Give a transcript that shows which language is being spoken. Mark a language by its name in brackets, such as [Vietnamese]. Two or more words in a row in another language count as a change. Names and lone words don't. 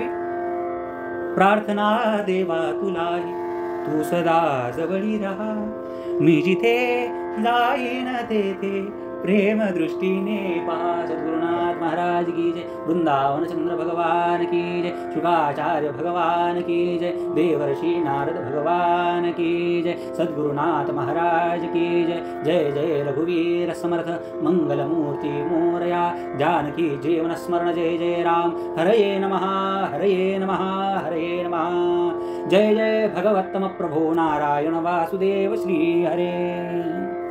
[Marathi] प्रार्थना देवा तुलाही, तू सदा जवळी राहा, मी जिथे जाईन तेथे प्रेम दृष्टीने पहा. [Hindi] सद्गुरुनाथ महाराज की जय. वृंदावन चंद्र भगवान की जय. शुकाचार्य भगवान की जय. देवर्षी नारद भगवान की जय. सद्गुरुनाथ महाराज की जय. [Marathi] जय जय रघुवीर समर्थ मंगलमूर्ती मोरया. जानकी जीवन स्मरण जय जय राम. [Sanskrit] हरये नमः, हरये नमः, हरये नमः. जय जय भगवत्तम प्रभो नारायण वासुदेव श्री हरे.